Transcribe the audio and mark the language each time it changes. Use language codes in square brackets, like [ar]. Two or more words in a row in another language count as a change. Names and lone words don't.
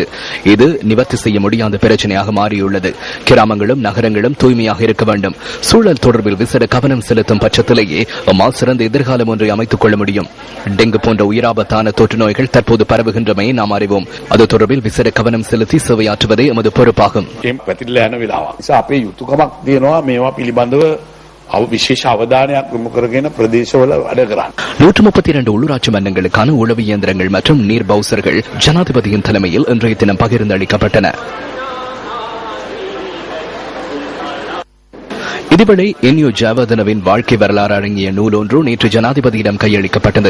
[ta] இது நிவர்த்தி செய்ய முடியாத பிரச்சனையாக மாறியுள்ளது. கிராமங்களும் நகரங்களும் தூய்மையாக இருக்க வேண்டும். சூழல் தொடர்பில் விசேட கவனம் செலுத்தும் பட்சத்திலேயே அம்மால் சிறந்த எதிர்காலம் ஒன்றை அமைத்துக் கொள்ள முடியும். டெங்கு போன்ற உயிராபத்தான தொற்று நோய்கள் தற்போது பரவுகின்றமையை நாம் அறிவோம். அது தொடர்பில் விசேட கவனம் செலுத்தி சேவையாற்றுவதே எமது பொறுப்பாகும். [si] විශේෂ අවධානයක් යොමු කරගෙන ප්‍රදේශවල වැඩ කරන්න. [ta] 132 உள்ளூராட்சி மன்றங்களுக்கான உளவு இயந்திரங்கள் மற்றும் நீர் பவுசர்கள் ஜனாதிபதியின் தலைமையில் இன்றைய தினம் பகிர்ந்தளிக்கப்பட்டன. இதுவரை என்யு ஜாவதனவின் வாழ்க்கை வரலாறு அடங்கிய நூல் ஒன்று நேற்று ஜனாதிபதியிடம் கையளிக்கப்பட்டது.